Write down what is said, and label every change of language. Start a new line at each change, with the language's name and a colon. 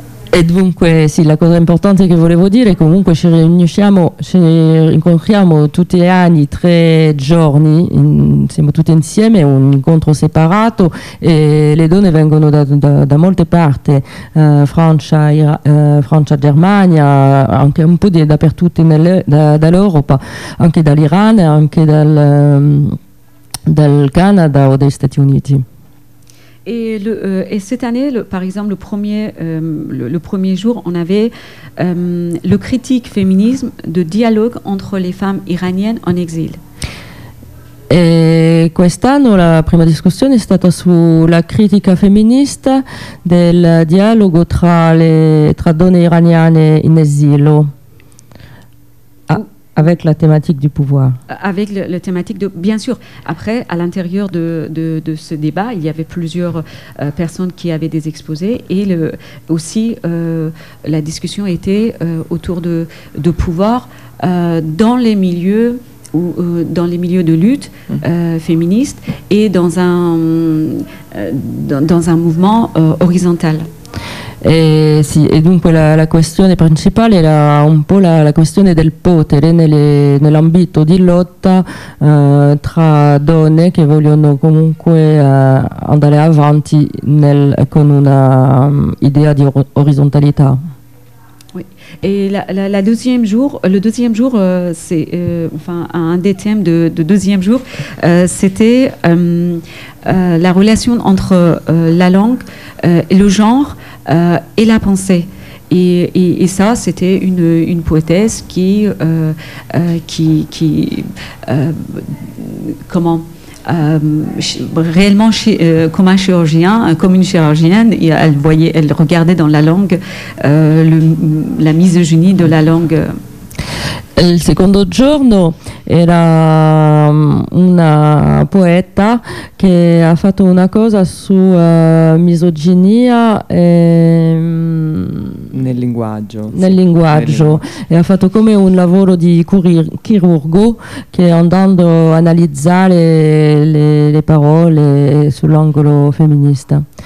Italian: E dunque, sì, la cosa importante che volevo dire è che comunque ci incontriamo tutti gli anni, tre giorni, siamo tutti insieme, un incontro separato e le donne vengono da molte parti, Francia, Francia, Germania, anche un po' dappertutto dall'Europa, anche dall'Iran, anche dal Canada o dagli Stati Uniti.
French: Et cette année, par exemple, le premier jour, on avait le critique féminisme de dialogue entre les femmes iraniennes en exil.
Italian: Et quest'anno la prima discussione è stata sulla critica femminista del dialogo tra donne iraniane in esilio.
French: Avec la thématique du pouvoir. Avec la thématique de... Bien sûr, après, à l'intérieur de ce débat, il y avait plusieurs personnes qui avaient des exposés, et la discussion était autour de pouvoir dans les milieux ou dans les milieux de lutte féministe et dans un mouvement horizontal. E dunque la questione principale era un po' la questione del potere nell'ambito di lotta tra donne che vogliono comunque andare avanti con una idea di orizzontalità. Et la deuxième jour, le deuxième jour, c'est enfin un des thèmes de deuxième jour, c'était la relation entre la langue, le genre et la pensée. Et ça, c'était une poétesse comme un chirurgien, comme une chirurgienne, elle regardait dans la langue la misogynie de la langue.
Italian: Il secondo giorno era una poeta che ha fatto una cosa su misoginia e, nel linguaggio e ha fatto come un lavoro di chirurgo che andando a analizzare le parole sull'angolo femminista.